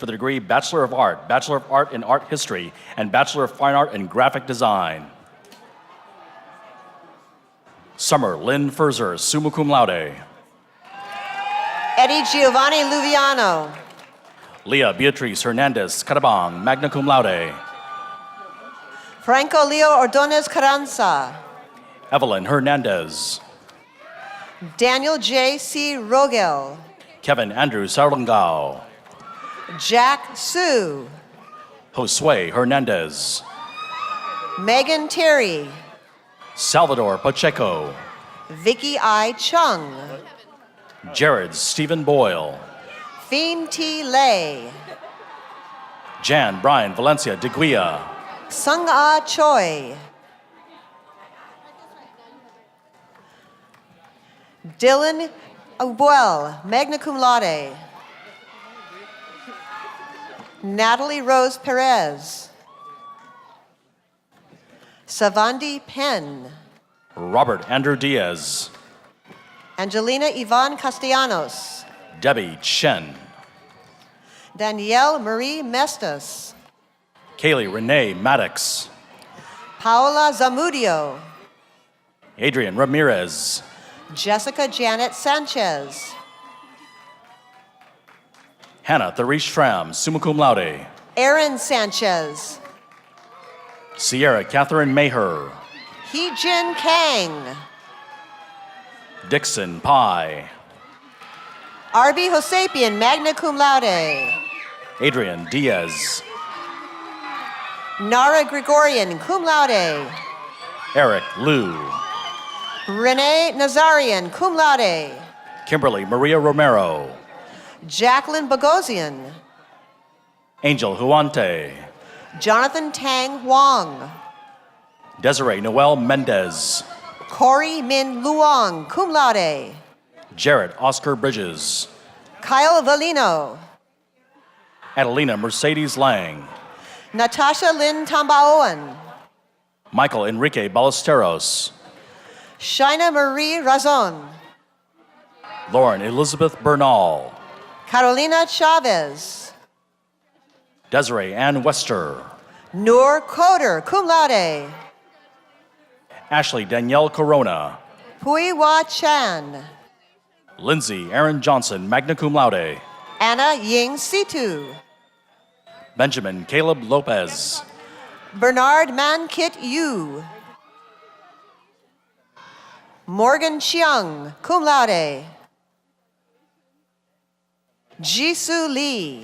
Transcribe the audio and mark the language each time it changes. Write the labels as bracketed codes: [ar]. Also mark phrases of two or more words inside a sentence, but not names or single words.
[en] the degree Bachelor of Art, Bachelor of Art in Art History, and Bachelor of Fine Art in Graphic Design. Summer Lynn Furzer, [la] summa cum laude. [en] Eddie Giovanni Luviano. Leah Beatriz Hernandez Carabang, [la] magna cum laude. [en] Franco Leo Ordonez Carranza. Evelyn Hernandez. Daniel J. C. Rogel. Kevin Andrew Sarlangao. Jack Sue. Josue Hernandez. Megan Terry. Salvador Pacheco. Vicky I. Chung. Jared Stephen Boyle. Fien T. Lay. Jan Brian Valencia de Guia. Sung Ah Choi. Dylan Abuel, [la] magna cum laude. [en] Natalie Rose Perez. Savandi Penn. Robert Andrew Diaz. Angelina Yvonne Castellanos. Debbie Chen. Danielle Marie Mestas. Kaylee Renee Maddox. Paola Zamudio. Adrian Ramirez. Jessica Janet Sanchez. Hannah Tharish Schramm, [la] summa cum laude. [en] Aaron Sanchez. Sierra Catherine Maher. Hee-Jin Kang. Dixon Pai. Arby Hosapian, [la] magna cum laude. [en] Adrian Diaz. Nara Gregorian, [la] cum laude. [en] Eric Liu. Renee Nazarian, [la] cum laude. [en] Kimberly Maria Romero. Jacqueline Bogosian. Angel Huante. Jonathan Tang Huang. Desiree Noel Mendez. Corey Min Luong, [la] cum laude. [en] Jared Oscar Bridges. Kyle Valino. Adelina Mercedes Lang. Natasha Lynn Tambaoan. Michael Enrique Ballesteros. Shaina Marie Razon. Lauren Elizabeth Bernal. Carolina Chavez. Desiree Ann Wester. Noor Coder, [la] cum laude. [en] Ashley Danielle Corona. Pui Hua Chan. Lindsay Aaron Johnson, [la] magna cum laude. [en] Anna Ying Situ. Benjamin Caleb Lopez. Bernard Man Kit Yu. Morgan Chiang, [la] cum laude. [en] Jisoo Lee.